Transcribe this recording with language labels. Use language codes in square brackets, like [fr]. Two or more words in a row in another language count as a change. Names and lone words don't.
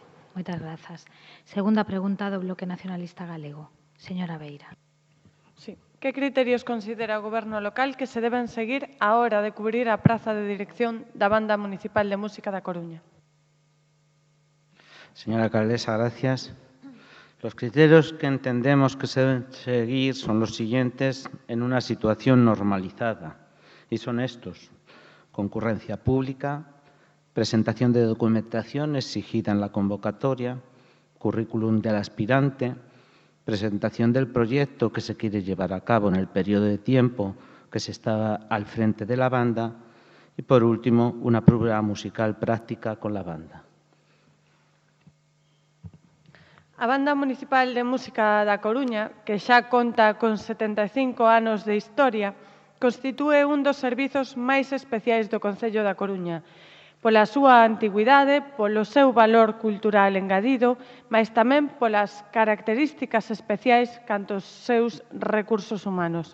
[gl] Moitas grazas. Segunda pregunta do Bloque Nacionalista Galego. Señora Beira. Sí. Que criterios considera o Goberno local que se deben seguir á hora de cubrir a praza de dirección da Banda Municipal de Música da Coruña? [es] Señora alcaldesa, gracias. Los criterios que entendemos que se deben seguir son los siguientes en una situación normalizada, y son estos: concurrencia pública, presentación de documentación exigida en la convocatoria, currículum del aspirante, presentación del proyecto que se quiere llevar a cabo en el periodo de tiempo que se está al frente de la banda y, por último, una prueba musical práctica con la banda. [gl] A Banda Municipal de Música da Coruña, que xa conta con 75 anos de historia, constitúe un dos servizos máis especiais do Concello da Coruña, pola súa antigüidade, polo seu valor cultural engadido, mas tamén polas características especiais canto os seus recursos humanos.